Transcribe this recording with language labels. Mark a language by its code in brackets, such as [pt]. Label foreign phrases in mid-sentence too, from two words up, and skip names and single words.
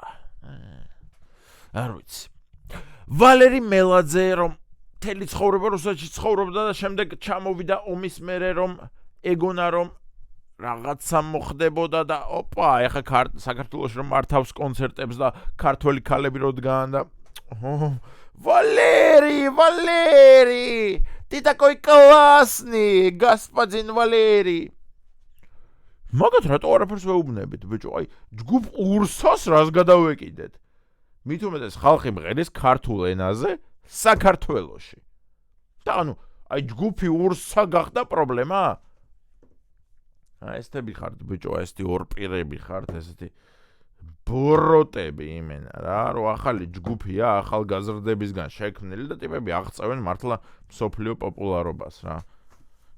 [ka] არ ვიცი. ვალერი მელაძე რომ მთელი ცხოვრება რუსეთში ცხოვრობდა და შემდეგ ჩამოვიდა ომის მერე რომ ეგონა რომ რაღაცა მოხდებოდა და ოპა, ეხა საქართველოში რომ მართავს კონცერტებს და ქართველი ქალები რო დგან და [ru] Валерий, ты такой классный, господин Валерий. [ka] მაგათ რატო არაფერს ვეუბნებით, ბიჭო, აი, ჯგუფ ურსას რას გადავეკიდეთ? მით უმეტეს ხალხი მღერის ქართულ ენაზე საქართველოში. და ანუ, აი, ჯგუფი ურსა გახდა პრობლემა? ესთები ხართ, ბიჭო, ესეთი ორპირები ხართ, ესეთი ბოროტები იმენა რა, რომ ახალი ჯგუფია, ახალგაზრდებისგან შექმნილი და ტიპები აღწევენ მართლა მსოფლიო პოპულარობას რა.